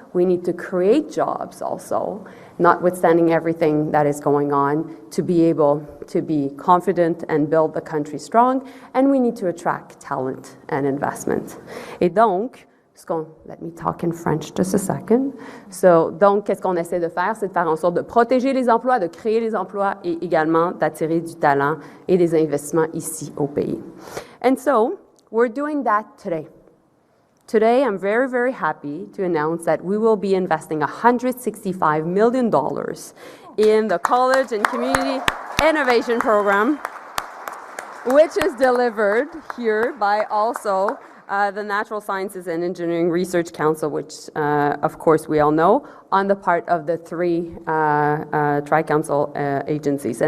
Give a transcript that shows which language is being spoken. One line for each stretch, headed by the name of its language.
English: We need to create jobs also, notwithstanding everything that is going on, to be able to be confident and build the country strong. And we need to attract talent and investment.
French: Et donc,
English: let me talk in French just a second.
French: Donc, qu'est-ce qu'on essaie de faire? C'est de faire en sorte de protéger les emplois, de créer les emplois et également d'attirer du talent et des investissements ici au pays.
English: And so, we're doing that today. Today, I'm very, very happy to announce that we will be investing $165 million in the College and Community Innovation Program, which is delivered here by also the Natural Sciences and Engineering Research Council, which, of course, we all know, on the part of the three Tri-Council agencies.